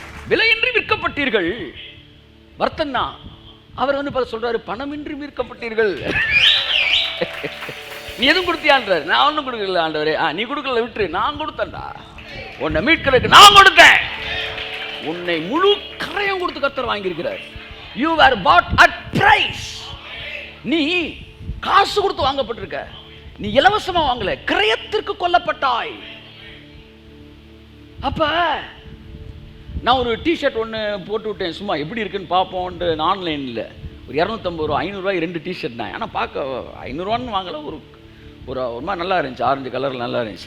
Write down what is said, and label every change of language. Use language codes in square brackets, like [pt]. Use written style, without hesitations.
[ta] விலையின்றி மீட்கப்பட்டீர்கள், வருத்தம் தான். அவர் வந்து சொல்றாரு, பணமின்றி மீட்கப்பட்டீர்கள். நீ எதுவும் கொடுத்தியான்றாரு. நான் ஒன்றும் கொடுக்கல ஆண்டவரே. நீ கொடுக்கல, விட்டுரு, நான் கொடுத்தேன்டா. உன்னை மீட்கிறதுக்கு நான் கொடுத்தேன். உன்னை முழு கரையும் கொடுத்து கர்த்தர் வாங்கியிருக்கிறார். [en] You were bought at price. [ta] நீ காசு கொடுத்து வாங்கப்பட்டிருக்க, நீ இலவசமா வாங்கல, கிரயத்திற்கு கொல்லப்பட்டாய். அப்ப நான் ஒரு டிஷர்ட் ஒன்று போட்டு விட்டேன், சும்மா எப்படி இருக்குன்னு பார்ப்போன்ட்டு ஆன்லைனில். ஒரு 250 ரூபா 500 ரூபாய் 2 டிஷர்ட் தான். ஆனால் பார்க்க 500 ரூபான்னு வாங்கல, ஒரு ஒரு மாதிரி நல்லா இருந்துச்சு, ஆரஞ்சு கலரில் நல்லா இருந்துச்சு.